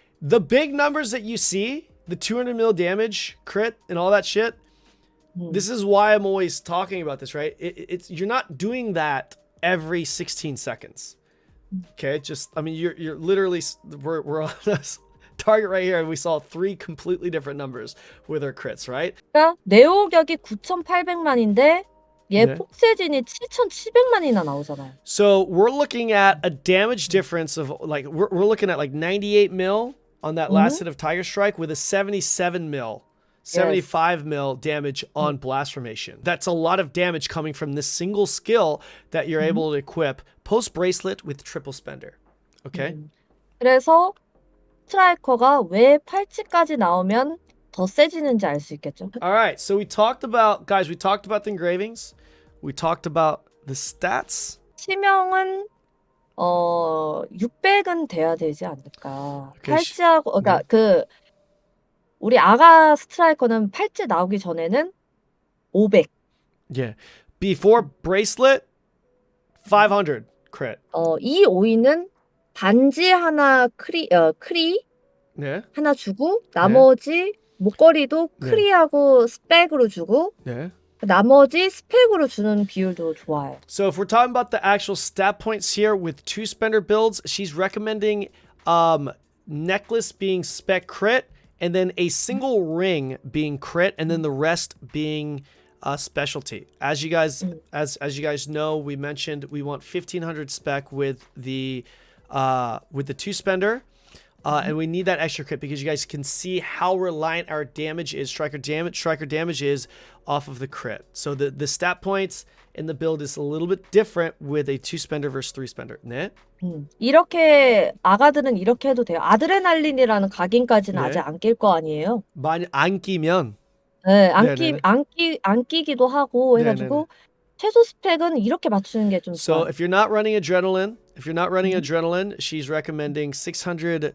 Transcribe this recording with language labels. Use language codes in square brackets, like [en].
[en] The big numbers that you see, the 200 mil damage crit and all that shit. This is why I'm always talking about this, right? It's you're not doing that every 16 seconds. Okay, you're literally we're on this target right here, and we saw 3 completely different numbers with our crits, right? [ko] 그러니까 내오격이 9,800만인데 얘 네. 폭세진이 7,700만이나 나오잖아요. [en] So we're looking at a damage difference of like we're looking at like 98 mil on that last hit of Tiger Strike with a 77 mil. 75 mil damage on blast formation. That's a lot of damage coming from this single skill that you're able to equip post bracelet with triple spender. Okay? [ko] 그래서 스트라이커가 왜 팔찌까지 나오면 더 세지는지 알 수 있겠죠. [en] All right. So we talked about the engravings. We talked about the stats. [ko] 치명은 600은 돼야 되지 않을까. [en] Okay, [ko] 팔찌하고 그러니까 우리 아가 스트라이커는 팔찌 나오기 전에는 500. [en] Yeah. Before bracelet, 500 crit. [ko] 이 오이는 반지 하나 크리 네. 하나 주고 나머지 목걸이도 크리하고 스펙으로 주고 네. 나머지 스펙으로 주는 비율도 좋아요. [en] So if we're talking about the actual stat points here with 2 spender builds, she's recommending necklace being spec crit and then a single ring being crit and then the rest being specialty. As you guys know, we mentioned we want 1500 spec with the 2 spender. And we need that extra crit because you guys can see how reliant our damage is, striker damage is off of the crit. So the stat points in the build is a little bit different with a 2 spender versus 3 spender. [ko] 네. 이렇게 아가들은 이렇게 해도 돼요. 아드레날린이라는 각인까지는 아직 안 낄 거 아니에요. 많이 안 끼면 네, 안 끼기도 하고 해가지고 최소 스펙은 이렇게 맞추는 게 좀 [en] So [ko] 좋아요. [en] if you're not running adrenaline, she's recommending 600.